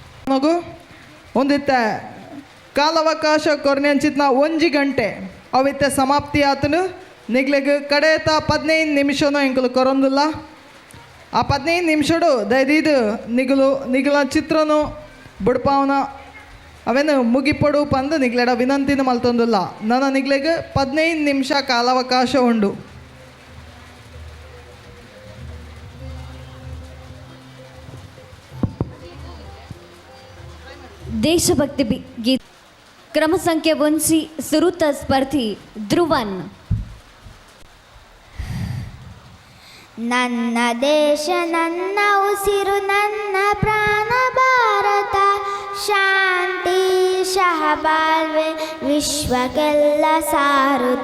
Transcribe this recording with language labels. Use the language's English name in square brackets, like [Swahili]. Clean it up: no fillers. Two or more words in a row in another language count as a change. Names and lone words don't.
[Tulu] ಮಗು ಒಂದಿತ್ತ ಕಾಲಾವಕಾಶ ಕೊರ್ನೆಂಚಿತ್ನ 1 ಗಂಟೆ ಅವಿತ್ತ ಸಮಾಪ್ತಿ ಆತನು ನಿಗ್ಲೆಗ್ ಕಡೆತ 15 ನಿಮಿಷನೂ ಇಂಕಲು ಕೊರೊಂದಿಲ್ಲ ಆ 15 ನಿಮಿಷಡು ದಯದೀದು ನಿಗುಲ ಚಿತ್ರನು ಬುಡ್ಪಾವನ ಅವೇನು ಮುಗಿಪಡು ಪಂದು ನಿಗ್ಲೆಡ ವಿನಂತಿನ ಮಲ್ತೊಂದಿಲ್ಲ ನನ್ನ ನಿಗ್ಲೆಗ್ 15 ನಿಮಿಷ ಕಾಲಾವಕಾಶ ಉಂಡು. ದೇಶಭಕ್ತಿ ಗೀತೆ ಕ್ರಮ ಸಂಖ್ಯೆ 1 ಸುರುತ ಸ್ಪರ್ಧಿ ಧ್ರುವನ್. [Kannada] ನನ್ನ ದೇಶ ನನ್ನ ಉಸಿರು ನನ್ನ ಪ್ರಾಣ ಭಾರತ ಶಾಂತಿ ಸಹಬಾಳ್ವೆ ವಿಶ್ವಕ್ಕೆಲ್ಲ ಸಾರುತ್ತ.